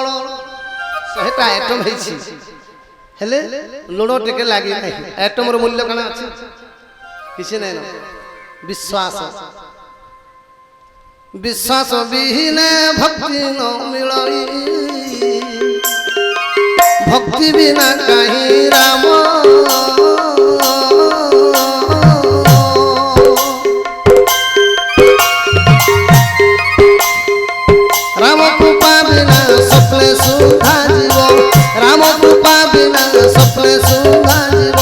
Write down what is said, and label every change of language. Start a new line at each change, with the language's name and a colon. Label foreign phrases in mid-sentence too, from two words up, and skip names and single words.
Odia: 100ଟା ଆଇଟମ ହେଇଛି ହେଲେ ଲୁଣ ଟିକେ ଲାଗି ନାହିଁ। ଆଇଟମର ମୂଲ୍ୟ କାଣା ଅଛି? କିଛି ନାହିଁ। ବିଶ୍ୱାସ, ବିଶ୍ୱାସ ବିହୀନେ ଭକ୍ତି ନ ମିଳଇ, ଭକ୍ତି ବିନା କାହିଁ ରାମ। ରାମ କୃପା ବିନା ସ୍ୱପ୍ନେ ସୁଧା ଜୀବ, ରାମ କୃପା ବିନା ସ୍ୱପ୍ନେ ସୁଧା ଜୀବ।